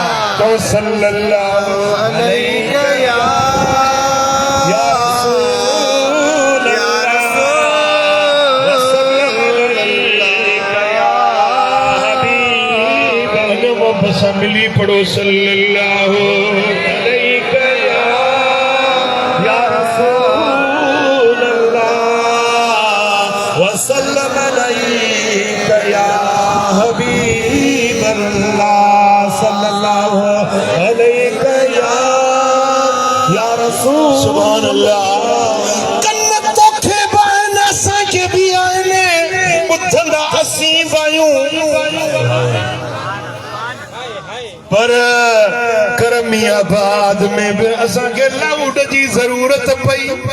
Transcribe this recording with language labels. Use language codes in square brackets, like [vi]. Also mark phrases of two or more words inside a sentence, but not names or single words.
[ar] تو صلى الله عليك يا يا رسول या अल्लाह रसूल يا حبيب [sd] अल्लाह मोहब्बत सां मिली पढ़ो सल्लल्लाहु [ar] عليك يا رسول الله وسلم عليك يا حبيب الله صلى الله عليك يا رسول سبحان الله [sd] कन्न तोखे बान असांखे बि आहिनि ॿुधंदा असीं बायूं पर करमियाबाद में भी असांखे लाउड जी ज़रूरत पई